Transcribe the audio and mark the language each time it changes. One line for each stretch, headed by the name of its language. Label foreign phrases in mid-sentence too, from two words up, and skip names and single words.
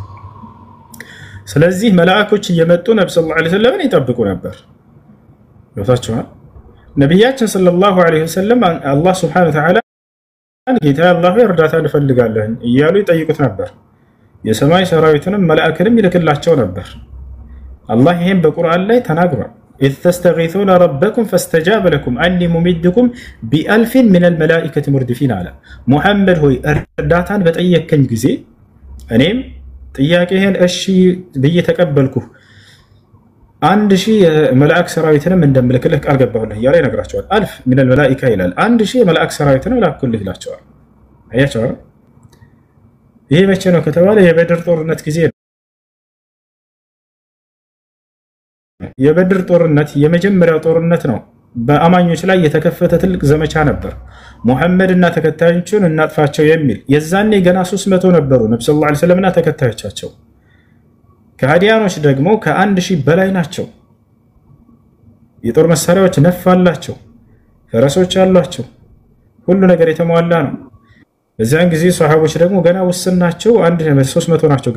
Amharic: ስለዚህ መላእክቶች እየመጡ ነብዩ
Arabic: صلى الله عليه وسلم
Amharic: ይጠብቁ ነበር። ወታቸዋል ነብያችን
Arabic: صلى الله عليه وسلم
Amharic: አላህ
Arabic: سبحانه وتعالى
Amharic: ጌታ አላህ እርዳታ እንፈልጋለን እያሉ ይጠይቁት ነበር። የሰማይ ሰራዊትንም መላእክንም ይልክላቸው ነበር። አላህ ይሄን በቁርአን ላይ ተናግሯል።
Arabic: إذ تستغيثون ربكم فاستجاب لكم أني ممدكم بألف من الملائكة مردفين على محمد هو
Amharic: እርዳታን በጠየቀኝ ጊዜ እኔም ጥያቄህን እሺ ብዬ ተቀበልኩ 1000 የመላእክ ሰራዊትንም እንደምልክልህ ቃል ገባሁልህ እያለ ይነግራቸዋል።
Arabic: ألف من الملائكة
Amharic: ይላል 1000 የመላእክ ሰራዊትንም ላኩልህ ይላቸዋል። አያቸው ይሄ መቼ ነው ከተባለ የበድር ጦርነት ጊዜ ነው። የበድር ጦርነት የመጀመሪያው ጦርነት ነው። በአማኞች ላይ የተከፈተ ትልቅ ዘመቻ ነበር። ሙሐመድና ተከታዮቹን እናጥፋቸው የሚል የዛኔ ገና 300 ነበሩ ነብዩ
Arabic: صلى الله عليه وسلم
Amharic: ተከታዮቻቸው። ከሃዲያኖች ደግሞ ከ1000 በላይ ናቸው። የጦር መሳሪያዎች ነፋላቸው፣ ፈረሶች አሏቸው፣ ሁሉ ነገር የተሟላ ነው። በዛን ጊዜ ሷሃቦች ደግሞ ገና ውስን ናቸው። 300 ናቸው